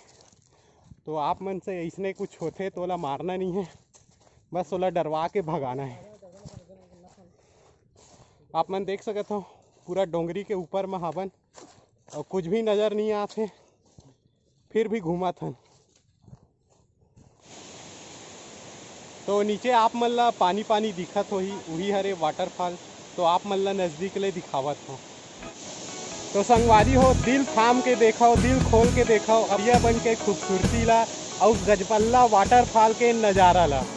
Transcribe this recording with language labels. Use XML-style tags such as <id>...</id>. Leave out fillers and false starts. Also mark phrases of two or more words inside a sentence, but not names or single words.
<hne>तो आप मन से इसने कुछ होते तो ओला मारना नहीं है, बस ओला डरवा के भगाना है। आप मन देख सकते हो पूरा डोंगरी के ऊपर में हवन और कुछ भी नज़र नहीं आते, फिर भी घूमा था। तो नीचे आप मन ला पानी पानी दिखत होही, वही हरे वाटरफॉल। तो आप मन ला नज़दीक ले दिखावत हो। तो संगवारी हो दिल थाम के देखो, दिल खोल के देखो गरियाबंद के खूबसूरती ला और गजपल्ला वाटरफॉल के नज़ारा ला।</hne>